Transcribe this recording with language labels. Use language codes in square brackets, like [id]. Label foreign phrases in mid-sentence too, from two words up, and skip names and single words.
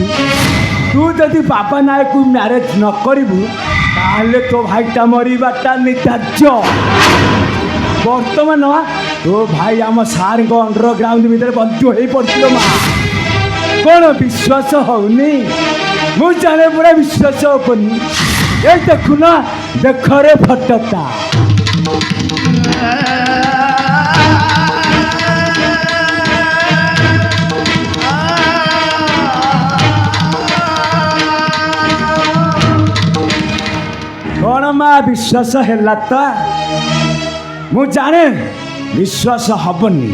[or] ତୁ ଯଦି ବାବା ନାୟକକୁ ମ୍ୟାରେଜ୍ ନ କରିବୁ ତାହେଲେ ତୋ ଭାଇଟା ମରିବାଟା ନିଧାର୍ଯ୍ୟ। ବର୍ତ୍ତମାନ ତୋ ଭାଇ ଆମ ସାର୍ଙ୍କ ଅଣ୍ଡରଗ୍ରାଉଣ୍ଡ ଭିତରେ ବନ୍ଧୁ ହେଇ ପଡ଼ିছিল। ମା କ'ଣ ବିଶ୍ୱାସ ହଉନି? ମୁଁ ଜାଣେ ପୁରା ବିଶ୍ୱାସ ହବନି। [bn] এই দেখো না, দেখো রে ফটোটা। [or] କ'ଣ ମା ବିଶ୍ୱାସ ହେଲା ତ? ମୁଁ ଜାଣେ ବିଶ୍ୱାସ ହବନି।